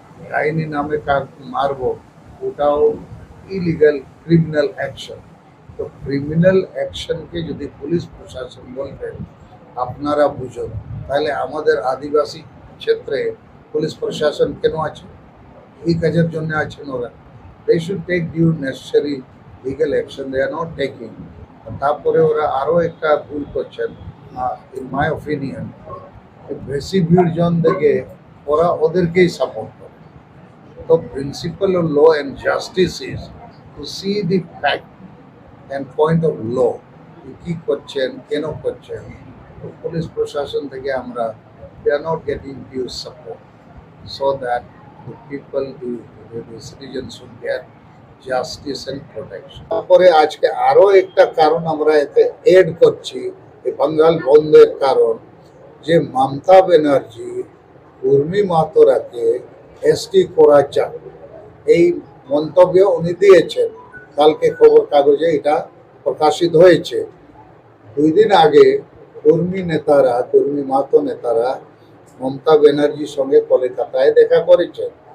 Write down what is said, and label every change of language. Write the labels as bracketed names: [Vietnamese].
[Bangla] ডাইনি নামে কার মারবো, ওটাও ইলিগাল ক্রিমিনাল অ্যাকশন। তো ক্রিমিনাল অ্যাকশনকে যদি পুলিশ প্রশাসন বলবেন আপনারা বুঝুন, তাহলে আমাদের আদিবাসী ক্ষেত্রে পুলিশ প্রশাসন কেন আছে? এই কাজের জন্য আছেন ওরা। [English] they should take due necessary legal action, they are not taking. [Bangla] তারপরে ওরা আরো একটা ভুল করছেন ইন মাই ওপিনিয়ন, বেশি ভিড়জন দেখে ওরা ওদেরকেই সাপোর্ট করে। [English] তো principal of law and justice is to see the fact and point of law, কি করছেন কেন করছেন। তো পুলিশ প্রশাসন থেকে আমরা we are not getting due support so that the people, the citizens should get justice and protection. [Bangla] তারপরে আজকে আরো একটা কারণ আমরা এতে এড করছি, এই বাঙ্গাল বন্ধের কারণ, যে মমতা ব্যানার্জি উর্মি মাতোরাকে এসটি করা চায়, এই মন্তব্য উনি দিয়েছেন। কালকে খবর কাগজে এটা প্রকাশিত হয়েছে। 2 দিন আগে কর্মী মাতো নেতারা মমতা ব্যানার্জির সঙ্গে কলকাতায় দেখা করেছেন।